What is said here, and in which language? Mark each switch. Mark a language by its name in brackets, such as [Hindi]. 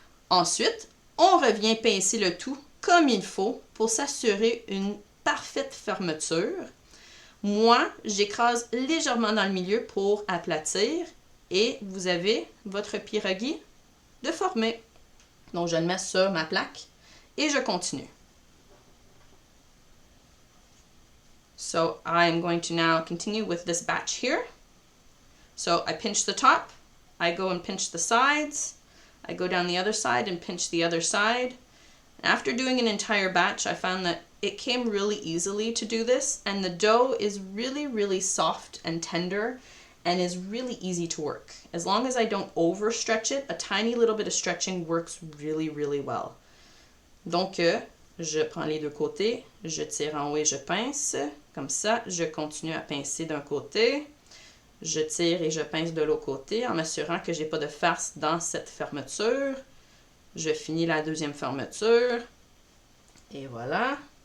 [French] Ensuite, on revient pincer le tout comme il faut pour s'assurer une parfaite fermeture. Moi, j'écrase légèrement dans le milieu pour aplatir et vous avez votre pierogi de former. Donc, je le mets sur ma plaque et je continue. [English] So, I'm going to now continue with this batch here. So, I pinch the top, I go and pinch the sides, I go down the other side and pinch the other side. After doing an entire batch, I found that it came really easily to do this, and the dough is really, really soft and tender and is really easy to work. As long as I don't overstretch it, a tiny little bit of stretching works really, really well. [French] Donc, je prends les deux côtés, je tire en haut et je pince. Comme ça, je continue à pincer d'un côté. Je tire et je pince de l'autre côté en m'assurant que j'ai pas de farce dans cette fermeture. Je finis la deuxième fermeture. Et voilà.